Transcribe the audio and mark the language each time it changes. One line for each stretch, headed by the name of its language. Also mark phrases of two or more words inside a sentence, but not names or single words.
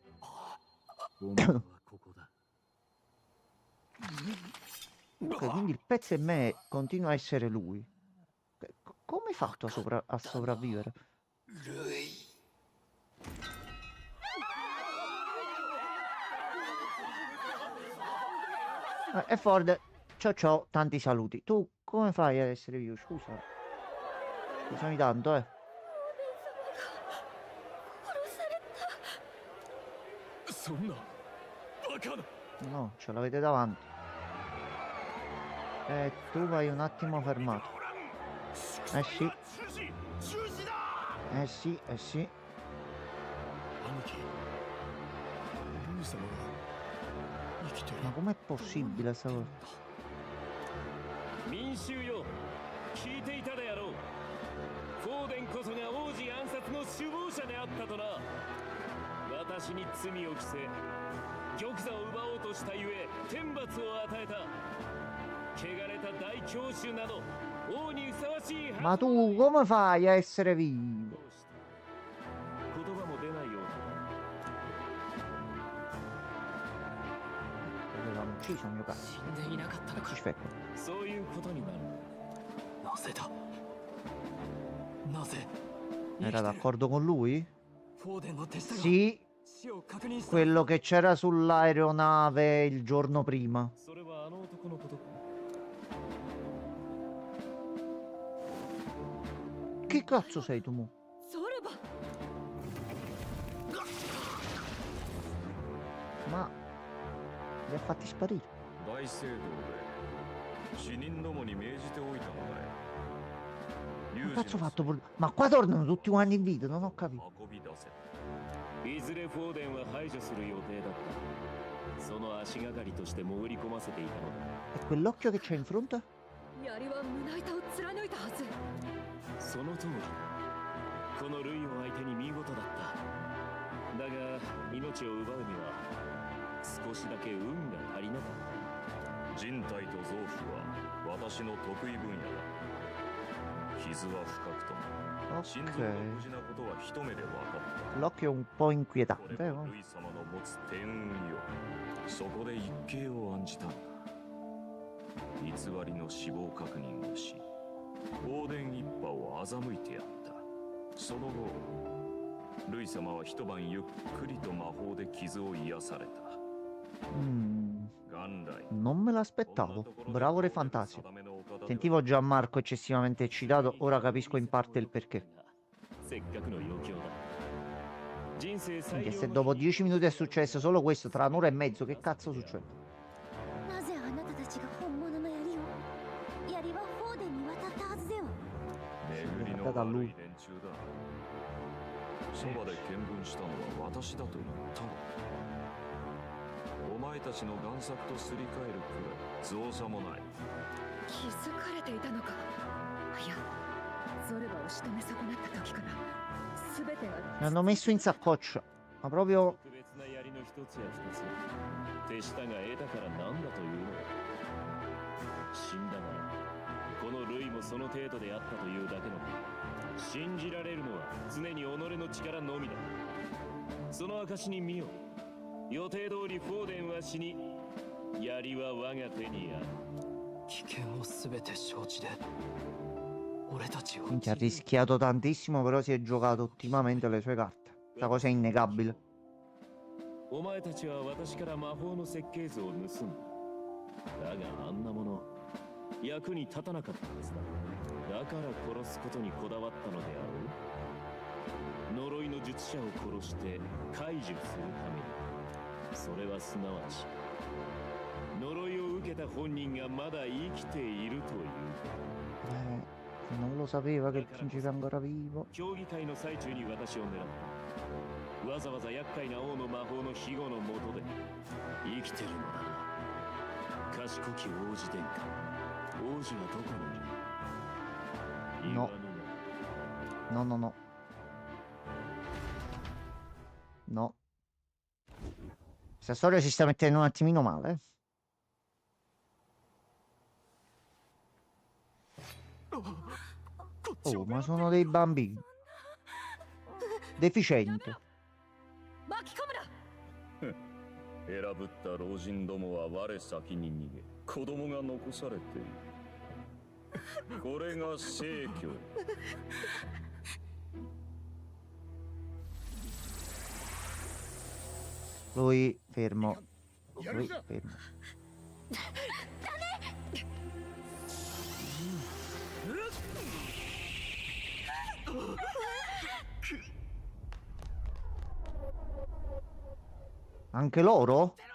Japanese: お前はここだ。
Italian: Ok, quindi il pezzo e me continua a essere lui. Come hai fatto a sopravvivere? E Ford, ciao ciao, tanti saluti. Tu come fai ad essere vivo? Scusa. Scusami tanto, eh.
Japanese: そんなバカな。
Italian: No, ce l'avete davanti. Tu vai un attimo fermato. Eh sì. Eh sì, eh sì.
Japanese: 兄貴、ルイ様が生きてる。
Italian: Ma com'è possibile sta cosa?
Japanese: 民衆よ、聞いていたであろう。フォーデンこそが王子暗殺の首謀者であったとな。私に罪を着せ、玉座を奪おうとしたゆえ天罰を与えた。汚れた大教主など王にふさわしい。
Italian: Ma tu come fai a essere vivo?
Japanese: 言葉も出ないようだ。
Italian: Avevamo ucciso mio cazzo.
Japanese: 死んでいなかったのか。
Italian: Aspetta.
Japanese: そういうことになる。なぜだ。なぜ。
Italian: Era d'accordo con lui?
Japanese: フォーデンの手下が
Italian: Sì,
Japanese: 死を確認した。
Italian: quello che c'era sull'aeronave il giorno prima.
Japanese: それはあの男のことか。
Italian: Che cazzo sei tu, mo? ソルバ Ma li ha fatti sparire.
Japanese: 大聖堂で死人どもに命じておいたのだよ。
Italian: Che cazzo ho fatto? Ma qua tornano tutti quanti in vita, non ho capito.
Japanese: 運び出せ。いずれフォーデンは排除する予定だった。 その足がかりとして潜り込ませていたのだ。
Italian: E quell'occhio che c'è in fronte?
Japanese: 槍は胸板を貫いたはず。その通り。このルイを相手に見事だった。だが命を奪うには少しだけ運が足りなかった。人体と臓腑は私の得意分野だ。傷は深くとも心臓が無事なことは一目で分かった。
Italian: L'occhio è un po'
Japanese: こ
Italian: inquietante,
Japanese: れも
Italian: no?
Japanese: ルイ様の持つ天運よ。そこで一計を案じたんだ。偽りの死亡確認をし、オーデン一派を欺いてやった。その後ルイ様は一晩ゆっくりと魔法で傷を癒された。元来
Italian: Non me l'aspettavo. Bravo Re Fantasio. Sentivo Gianmarco eccessivamente eccitato, ora capisco in parte il perché.
Japanese: せっかくの余興だ。人生最
Italian: Minchia,
Japanese: 良
Italian: se
Japanese: の
Italian: dopo 10 minuti è successo solo questo, tra un'ora e mezzo, che cazzo succede?
Japanese: なぜあなたたちが本物の槍を？槍はフォーデンに渡ったはずでは。巡りの悪い連中だ。そばで見聞したのは私だと言ったの。お前たちの贋作とすり替えるくらい造作もない。気づかれていたのか。いや、ゾルバを仕留め損なった時から全てが
Italian: L'hanno messo in saccoccia, ma proprio
Japanese: 特別な槍の一つや二つ手下が得たからなんだというのだ。死んだならこのルイもその程度であったというだけの。信じられるのは常に己の力のみだ。その証に見よ。予定通りフォーデンは死に、槍は我が手にある。危険を全て承知で俺たちを
Italian: minchia, ha rischiato tantissimo, però si è giocato ottimamente le sue carte. Questa cosa è innegabile.
Japanese: お前たちは私から魔法の設計図を盗んだ。だがあんなもの役に立たなかったはずだ。だから殺すことにこだわったのであろう。呪いの術者を殺して解除するために。それはすなわち呪いを受けた本人がまだ生きているという。
Italian: Non lo sapeva che il principe è ancora vivo.
Japanese: 競技会の最中に私を狙った。わざわざ厄介な王の魔法の庇護の下で生きてるのだな。賢き王子殿下。王子はどこにいる？
Italian: No.
Japanese: 言わぬな。
Italian: No, no, no. No. Questa storia si sta mettendo un attimino male. Oh, ma sono dei bambini. Deficienti.
Japanese: 巻き込むな。選ぶった老人どもは我先に逃げ、子供が残されている。これが聖教。
Italian: Lui fermo. Lui fermo. Anche loro?